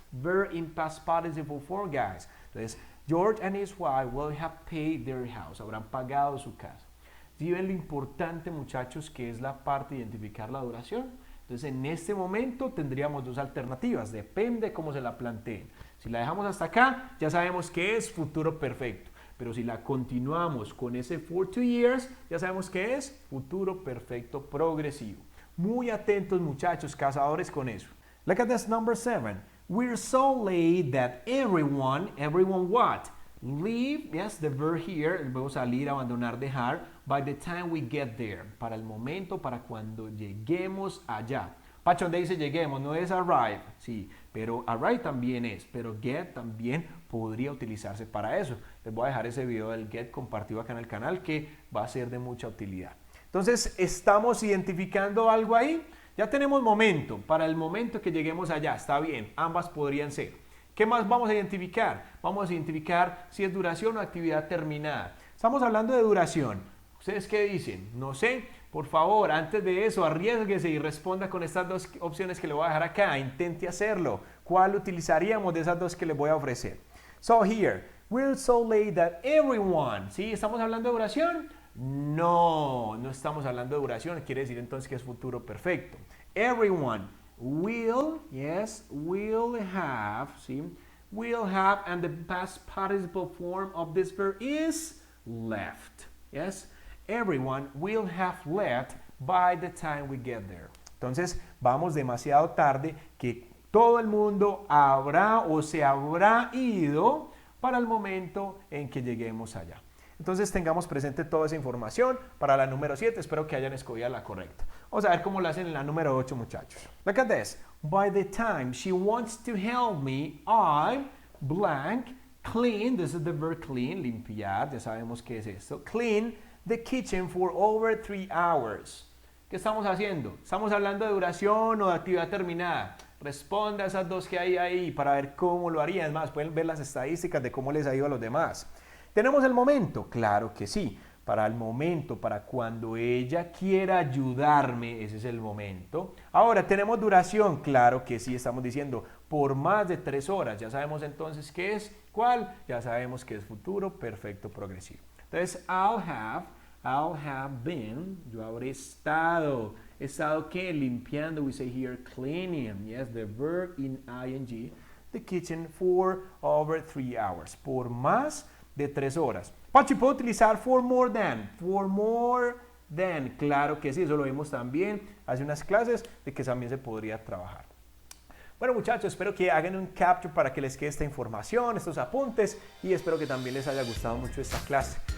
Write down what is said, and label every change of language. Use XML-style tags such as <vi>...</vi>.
<en>Verb in past participle form, guys.</en> <es>Entonces,</es> <en>George and his wife will have paid their house.</en> <es>Habrán pagado su casa. ¿Sí ven lo importante, muchachos, que es la parte de identificar la duración? Entonces, en este momento tendríamos 2 alternativas. Depende cómo se la planteen. Si la dejamos hasta acá, ya sabemos que es futuro perfecto. Pero si la continuamos con ese</es> <en>for 2 years,</en> <es>ya sabemos que es futuro perfecto progresivo. Muy atentos, muchachos, cazadores, con eso.</es> <en>Look at this, number 7. We're so late that everyone what? Leave, yes, the verb here,</en> <es>el verbo salir, abandonar, dejar,</es> <en>by the time we get there.</en> <es>Para el momento, para cuando lleguemos allá. Pacho, donde dice lleguemos, no es arrive, sí, pero arrive también es, pero get también podría utilizarse para eso. Les voy a dejar ese video del get compartido acá en el canal que va a ser de mucha utilidad. Entonces, ¿estamos identificando algo ahí? Ya tenemos momento, para el momento que lleguemos allá, está bien, ambas podrían ser. ¿Qué más vamos a identificar? Vamos a identificar si es duración o actividad terminada. Estamos hablando de duración. ¿Ustedes qué dicen? No sé. Por favor, antes de eso, arriésguese y responda con estas 2 opciones que le voy a dejar acá. Intente hacerlo. ¿Cuál utilizaríamos de esas 2 que les voy a ofrecer?</es> <en>So here, we're so late that everyone.</en> <es>¿Sí? ¿Estamos hablando de duración? No, no estamos hablando de duración. Quiere decir entonces que es futuro perfecto.</es> <en>Everyone will, yes, will have,</en> <es>¿sí?</es> <en>Will have, and the past participle form of this verb is left. Yes? Everyone will have left by the time we get there.</en> <es>Entonces, vamos demasiado tarde que todo el mundo habrá o se habrá ido para el momento en que lleguemos allá. Entonces tengamos presente toda esa información para la número 7. Espero que hayan escogido la correcta. Vamos a ver cómo lo hacen en la número 8, muchachos.</es> <en>Look at this. By the time she wants to help me, I blank clean. This is the verb clean,</en> <es>limpiar. Ya sabemos qué es esto.</es> <en>Clean the kitchen for over 3 hours.</en> <es>¿Qué estamos haciendo? ¿Estamos hablando de duración o de actividad terminada? Responda a esas dos que hay ahí para ver cómo lo harían. Es más, pueden ver las estadísticas de cómo les ha ido a los demás. ¿Tenemos el momento? Claro que sí. Para el momento, para cuando ella quiera ayudarme, ese es el momento. Ahora, ¿tenemos duración? Claro que sí, estamos diciendo por más de 3 horas. Ya sabemos entonces qué es, cuál. Ya sabemos que es futuro perfecto progresivo. Entonces,</es> <en>I'll have been,</en> <es>yo habré estado. ¿Estado qué? Limpiando,</es> <en>we say here cleaning. Yes, the verb in ing. The kitchen for over 3 hours.</en> <es>Por más de 3 horas.</es> <en>Pachi,</en> <es>¿puedo utilizar</es> <en>for more than? For more than.</en> <es>Claro que sí, eso lo vimos también hace unas clases de que también se podría trabajar. Bueno, muchachos, espero que hagan un capture para que les quede esta información, estos apuntes, y espero que también les haya gustado mucho esta clase.</es>